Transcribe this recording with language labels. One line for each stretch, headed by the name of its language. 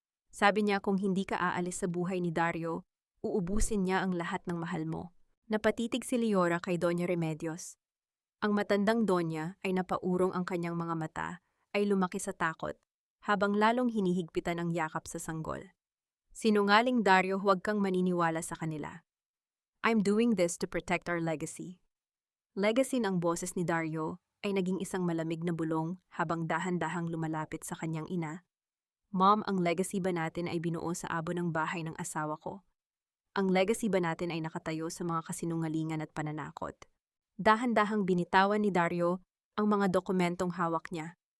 Filipino: Sabi niya kung hindi ka aalis sa buhay ni Dario, uubusin niya ang lahat ng mahal mo." Napatitig si Leora kay Doña Remedios. Ang matandang Donya ay napaurong, ang kanyang mga mata ay lumaki sa takot, habang lalong hinihigpitan ang yakap sa sanggol. "Sinungaling, Dario, huwag kang maniniwala sa kanila.
English: I'm doing this to protect our legacy."
Filipino: Legacy ng boses ni Dario ay naging isang malamig na bulong habang dahan-dahang lumalapit sa kanyang ina. "Mom, ang legacy ba natin ay binuo sa abo ng bahay ng asawa ko? Ang legacy ba natin ay nakatayo sa mga kasinungalingan at pananakot?" Dahan-dahang binitawan ni Dario ang mga dokumentong hawak niya.